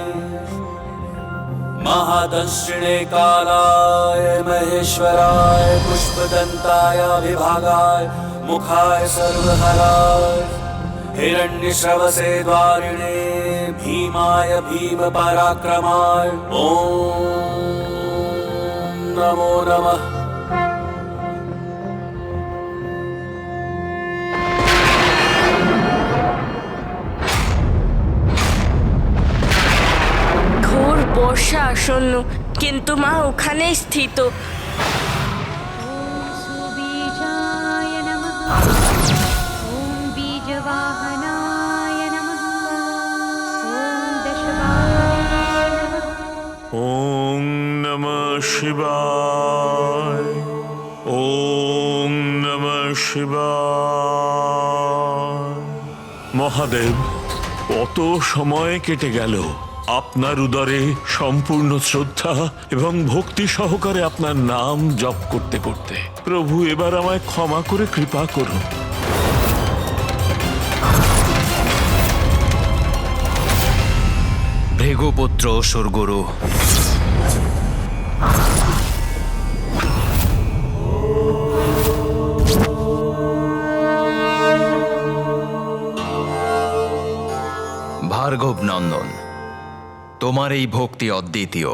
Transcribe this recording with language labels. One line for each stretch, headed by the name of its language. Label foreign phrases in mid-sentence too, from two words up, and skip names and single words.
Sanskrit: महादंशिणे कालाय महेश्वराय पुष्पदन्ताय विभागाय मुखाय सर्वहराय हिरण्यश्रवसे द्वारिणे भीमाय भीमपराक्रमाय ॐ नमो नमः।
Bangla: ঘোর বর্ষা আসন্ন, কিন্তু মা ওখানেই স্থিত।
Sanskrit: ॐ सुबीजाय नमः। ॐ बीजवाहनाय नमः। ॐ दशवाहनाय नमः। ওম নমঃ শিবায়, ওম নমঃ শিবায়।
Bangla: মহাদেব, কত সময় কেটে গেল আপনার উদরে সম্পূর্ণ শ্রদ্ধা এবং ভক্তি সহকারে আপনার নাম জপ করতে করতে। প্রভু, এবার আমায় ক্ষমা করে কৃপা করুন। ভৃগুপুত্র অসুরগুরু, ভার্গব নন্দন, তোমার এই ভক্তি অদ্বিতীয়।